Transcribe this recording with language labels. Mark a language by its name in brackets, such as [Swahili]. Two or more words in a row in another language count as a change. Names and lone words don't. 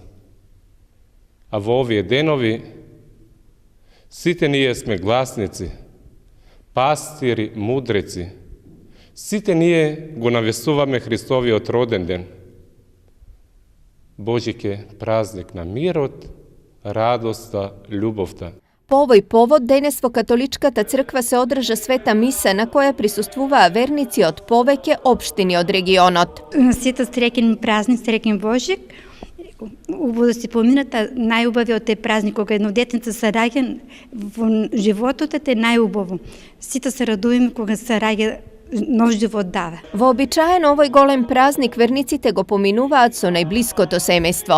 [Macedonian] A vo ovije denovi site nije sme glasnici, pastiri, mudreci, site nije go navesuvame Hristovi otroden den. Božik je praznik na mirot, radosta, ljubovta. Po ovoj povod denesvo katoličkata crkva se održa sveta misa na koja prisustvuva vernici od poveke opštini od regionot. Сите среќен празник, среќен Божик, убаво да се помината најубави од тој празник кога едно детенце се раѓа во животот е најубаво. Сите се радуваме кога се раѓа нов живот дава. Вообичаен овој голем празник верниците го поминуваат со најблиското семејство.